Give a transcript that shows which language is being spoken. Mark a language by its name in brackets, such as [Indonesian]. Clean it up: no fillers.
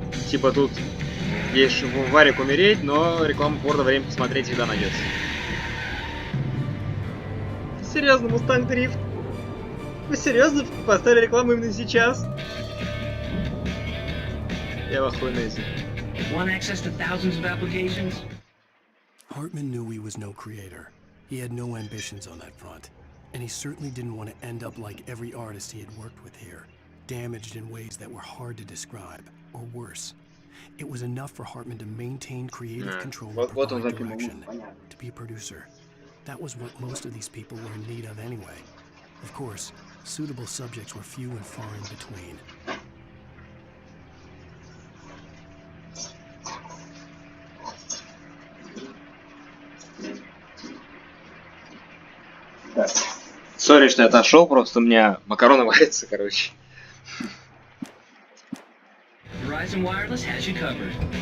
[Russian] Типа тут есть варик умереть, но рекламу Форда время посмотреть всегда найдется. Серьезно, Мустанг Дрифт? Вы серьезно поставили рекламу именно сейчас? Я в охуенности. [English] Want access to thousands of applications? Hartman knew he was no creator. He had no ambitions on that front. And he certainly didn't want to end up like every artist he had worked with here, damaged in ways that were hard to describe, or worse. It was enough for Hartman to maintain creative control and provide direction, to be a producer. That was what most of these people were in need of anyway. Of course, suitable subjects were few and far in between. [Russian] Сори, что я отошел, просто у меня макароны варятся, короче. [English] Verizon Wireless has you covered.